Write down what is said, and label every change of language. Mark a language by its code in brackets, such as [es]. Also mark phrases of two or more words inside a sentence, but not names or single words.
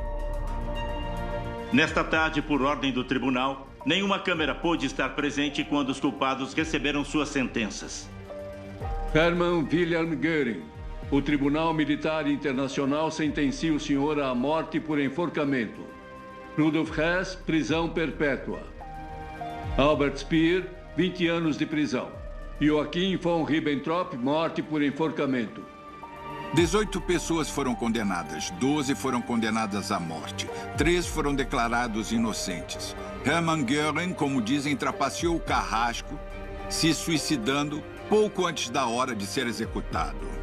[pt] Nesta tarde, por ordem do tribunal, nenhuma câmera pôde estar presente quando os culpados receberam suas sentenças. Hermann Wilhelm Göring. O Tribunal Militar Internacional sentencia o senhor à morte por enforcamento. Rudolf Hess, prisão perpétua. Albert Speer, 20 anos de prisão. Joachim von Ribbentrop, morte por enforcamento. 18 pessoas foram condenadas, 12 foram condenadas à morte. 3 foram declarados inocentes. Hermann Göring, como dizem, trapaceou o carrasco, se suicidando pouco antes da hora de ser executado.